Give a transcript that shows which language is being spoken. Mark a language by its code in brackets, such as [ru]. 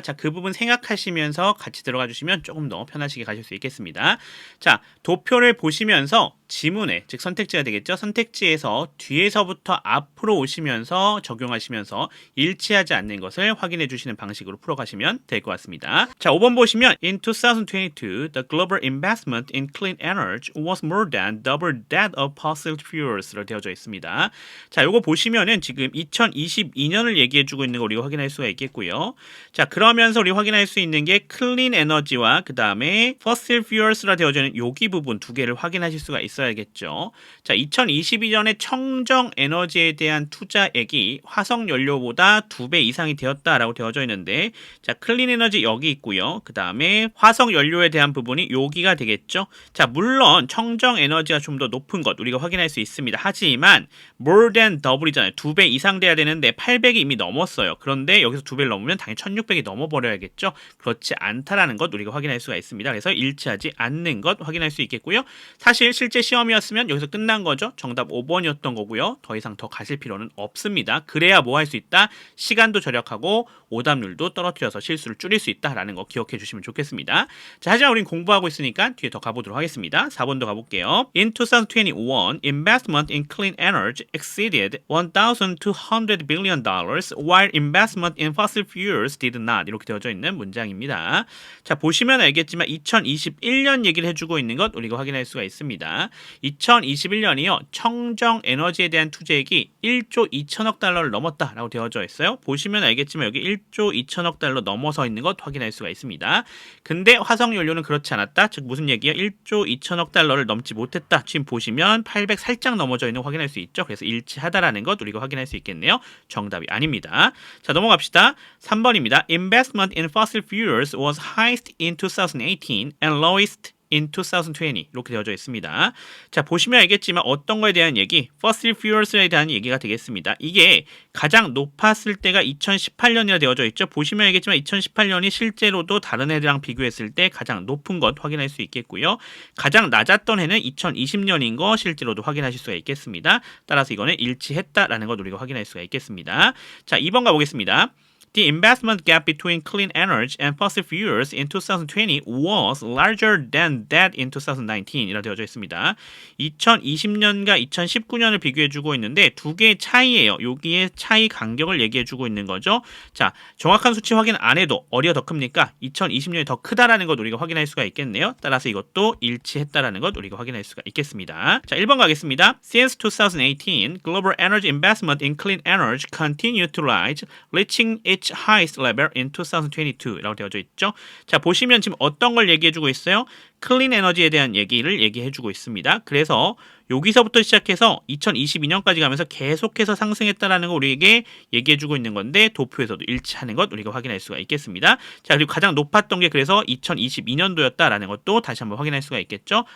[ko] 자, 그 부분 생각하시면서 같이 들어가 주시면 조금 더 편하시게 가실 수 있겠습니다. 자, 도표를 보시면서 지문에, 즉 선택지가 되겠죠. 선택지에서 뒤에서부터 앞으로 오시면서 적용하시면서 일치하지 않는 것을 확인해 주시는 방식으로 풀어가시면 될 것 같습니다. [en] 자, 5번 보시면 In 2022, the global investment in clean energy was more than double that of fossil fuels로 [ko] 되어져 있습니다. 자, 요거 보시면은 지금 2022년을 얘기해 주고 있는 거 우리가 확인할 수가 있겠고요. 자, 그러면서 우리 확인할 수 있는 게 clean energy와 그 다음에 fossil fuels라 되어져 있는 여기 부분 두 개를 확인하실 수가 있어야겠죠. 자, 2022년에 청정 에너지에 대한 투자액이 화석 연료보다 2배 이상이 되었다라고 되어져 있는데, 자, 클린 에너지 여기 있고요. 그 다음에 화석 연료에 대한 부분이 여기가 되겠죠. 자, 물론 청정 에너지가 좀 더 높은 것 우리가 확인할 수 있습니다. 하지만 [en] more than double이잖아요. [ko] 2배 이상 돼야 되는데 800이 이미 넘었어요. 그런데 여기서 2배를 넘으면 당연히 1600이 넘어버려야겠죠. 그렇지 않다라는 것 우리가 확인할 수가 있습니다. 그래서 일치하지 않는 것 확인할 수 있겠고요. 사실 실제 시험이었으면 여기서 끝난 거죠. 정답 5번이었던 거고요. 더 이상 더 가실 필요는 없습니다. 그래야 뭐 할 수 있다? 시간도 절약하고 오답률도 떨어뜨려서 실수를 줄일 수 있다라는 거 기억해 주시면 좋겠습니다. 자, 하지만 우린 공부하고 있으니까 뒤에 더 가보도록 하겠습니다. 4번도 가볼게요. [en] In 2021, investment in clean energy exceeded $1,200 billion, while investment in fossil fuels did not. [ko] 이렇게 되어져 있는 문장입니다. 자, 보시면 알겠지만 2021년 얘기를 해주고 있는 것 우리가 확인할 수가 있습니다. 2021년이요. 청정 에너지에 대한 투자액이 1조 2천억 달러를 넘었다라고 되어져 있어요. 보시면 알겠지만 여기 1조 2천억 달러 넘어서 있는 것 확인할 수가 있습니다. 근데 화석연료는 그렇지 않았다. 즉 무슨 얘기예요? 1조 2천억 달러를 넘지 못했다. 지금 보시면 800 살짝 넘어져 있는 거 확인할 수 있죠. 그래서 일치하다라는 것 우리가 확인할 수 있겠네요. 정답이 아닙니다. 자, 넘어갑시다. 3번입니다. [en] Investment in fossil fuels was highest in 2018 and lowest in 2020 [ko] 이렇게 되어져 있습니다. 자, 보시면 알겠지만 어떤 거에 대한 얘기? fossil fuels에 대한 얘기가 되겠습니다. 이게 가장 높았을 때가 2018년이라 되어져 있죠. 보시면 알겠지만 2018년이 실제로도 다른 해랑 비교했을 때 가장 높은 것 확인할 수 있겠고요. 가장 낮았던 해는 2020년인 거 실제로도 확인하실 수가 있겠습니다. 따라서 이거는 일치했다라는 것 우리가 확인할 수가 있겠습니다. 자, 2번 가보겠습니다. [en] The investment gap between clean energy and fossil fuels in 2020 was larger than that in 2019 [ko] 이라 되어져 있습니다. 2020년과 2019년을 비교해주고 있는데 두 개의 차이예요. 여기에 차이 간격을 얘기해주고 있는 거죠. 자, 정확한 수치 확인 안 해도 어디가 더 큽니까? 2020년이 더 크다라는 것 우리가 확인할 수가 있겠네요. 따라서 이것도 일치했다라는 것 우리가 확인할 수가 있겠습니다. 자, 1번 가겠습니다. [en] Since 2018, global energy investment in clean energy continued to rise, reaching its its highest level in 2022라고 [ko] 되어져 있죠. 자, 보시면 지금 어떤 걸 얘기해주고 있어요? 클린 에너지에 대한 얘기를 얘기해주고 있습니다. 그래서 여기서부터 시작해서 2022년까지 가면서 계속해서 상승했다라는 거 우리에게 얘기해주고 있는 건데 도표에서도 일치하는 것 우리가 확인할 수가 있겠습니다. 자, 그리고 가장 높았던 게 그래서 2022년도였다라는 것도 다시 한번 확인할 수가 있겠죠.